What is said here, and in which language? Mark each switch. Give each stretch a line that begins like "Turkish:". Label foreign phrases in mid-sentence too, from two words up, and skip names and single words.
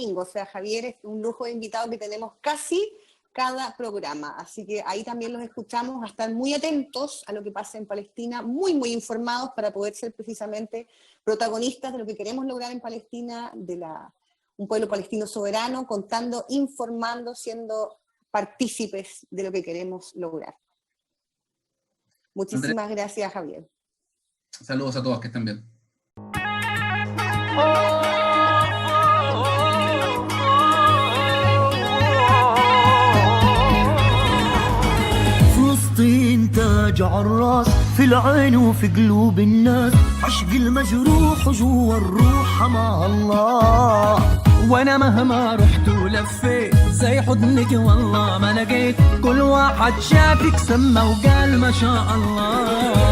Spanish: O sea, Javier, es un lujo de invitado que tenemos casi cada programa, así que ahí también los escuchamos, a estar muy atentos a lo que pasa en Palestina, muy informados, para poder ser precisamente protagonistas de lo que queremos lograr en Palestina, un pueblo palestino soberano, contando, informando, siendo partícipes de lo que queremos lograr. Muchísimas gracias, Javier. Saludos a todos, que estén bien.
Arabic: فلسطين تاج عالراس في العين وفي قلوب الناس عشق المجروح جوا الروح مع الله وانا مهما رحت ولفيت زي حضنك والله ما لقيت كل واحد شافك سمى وقال ما شاء الله